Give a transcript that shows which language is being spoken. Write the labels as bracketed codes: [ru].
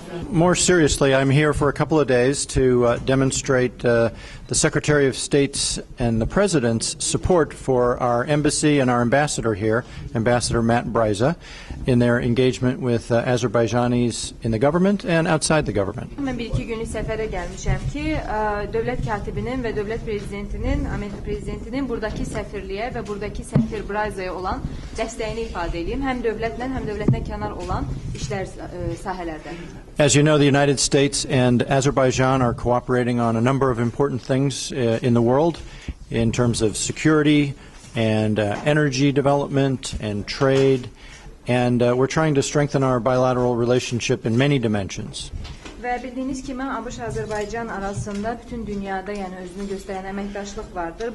[en] More seriously, I'm here for a couple of days to demonstrate the Secretary of State's and the President's support for our embassy and our ambassador here, Ambassador Matt Bryza, in their engagement with Azerbaijanis in the government and outside the government. [az] Ben bir-iki günlük səfərə gəlmişəm ki, dövlət katibinin və dövlət prezidentinin, Amerika prezidentinin buradakı səfirliyə və buradakı səfir Bryza'ya olan dəstəyini ifadə edeyim, həm dövlətlə, həm dövlətdən kənar olan işlər sahələrdə. [en] As you know, the United States and Azerbaijan are cooperating on a number of important things in the world in terms of security and energy development and trade, and we're trying to strengthen our bilateral relationship in many dimensions. [az] Və bildiyiniz kimi ABŞ-Azərbaycan arasında bütün dünyada yəni özünü göstərən əməkdaşlıq vardır.